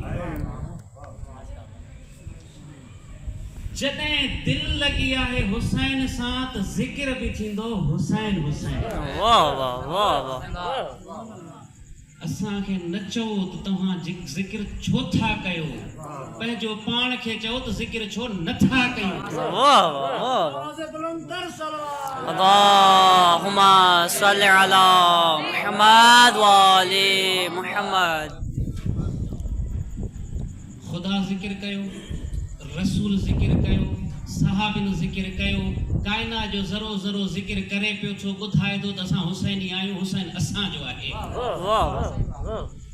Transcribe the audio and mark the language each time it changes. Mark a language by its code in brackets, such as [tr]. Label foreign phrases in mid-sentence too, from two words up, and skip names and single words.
[sd] जॾहिं दिलि लॻी आहे हुसैन सां त ज़िक्र बि थींदो हुसैन हुसैन। वाह वाह वाह वाह। असांखे न चओ त तव्हां ज़िक्र छो था कयो, पंहिंजो पाण खे चओ त ज़िक्र छो नथा कयूं। वाह वाह वाह। [ar] اللهم صل على محمد وآل محمد. [sd] ख़ुदा ज़िक्र कयो, रसूल ज़िक्र कयो, सहाबिन ज़िक्र कयो, काइनात जो ज़रो ज़रो ज़िक्र करे पियो थो, ॿुधाए थो त असां हुसैनी आहियूं, हुसैन असांजो आहे। वाह वाह।